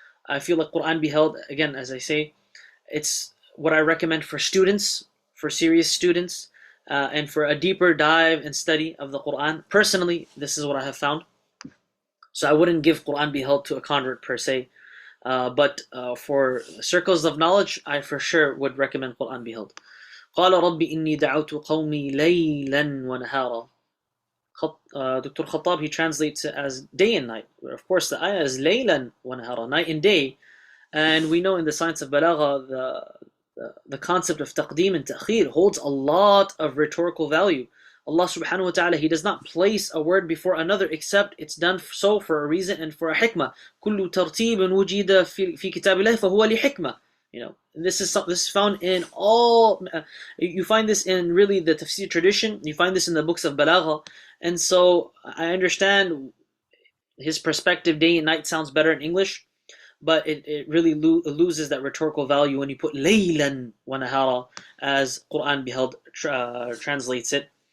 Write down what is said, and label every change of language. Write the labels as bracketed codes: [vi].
[en] I feel like Quran Beheld, again, as I say, it's what I recommend for students, for serious students, and for a deeper dive and study of the Quran. Personally, this is what I have found. So I wouldn't give Quran Beheld to a convert per se, but for circles of knowledge, I for sure would recommend Quran Beheld. [ar] قال رب إني دعوت قومي ليلا ونهارا. [en] Dr. Khattab, he translates it as day and night. Of course, the ayah is laylan wa nahara, night and day. And we know in the science of balagha, the concept of taqdeem and ta'khir holds a lot of rhetorical value. Allah subhanahu wa ta'ala, He does not place a word before another except it's done so for a reason and for a hikmah. [ar] كل ترتيب وجد في كتاب الله فهو لحكمة. [en] This is found in all. You find this in really the tafsir tradition. You find this in the books of balagha, and so I understand his perspective. Day and night sounds better in English, but it really loses that rhetorical value when you put laylan wa nahara as Quran Beheld translates it.